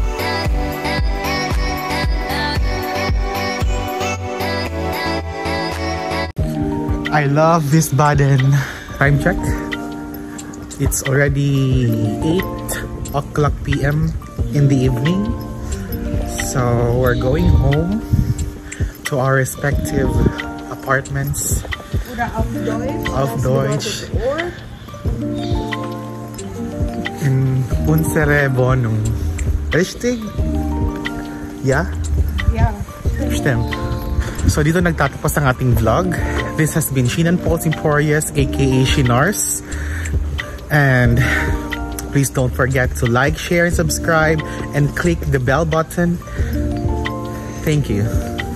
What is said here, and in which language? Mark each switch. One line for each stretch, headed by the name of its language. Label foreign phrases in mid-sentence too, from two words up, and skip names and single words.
English: I love Wiesbaden. Time check. It's already 8 o'clock p.m. in the evening. So we're going home to our respective apartments.
German: Auf Deutsch. In unsere Wohnung. Richtig? Ja?
English: Yeah.
German: Stimmt.
Filipino: So dito nagtatapos ang ating vlog.
English: This has been Sheena Paul's Emporius, aka Shinars. And please don't forget to like, share, and subscribe, and click the bell button. Thank you.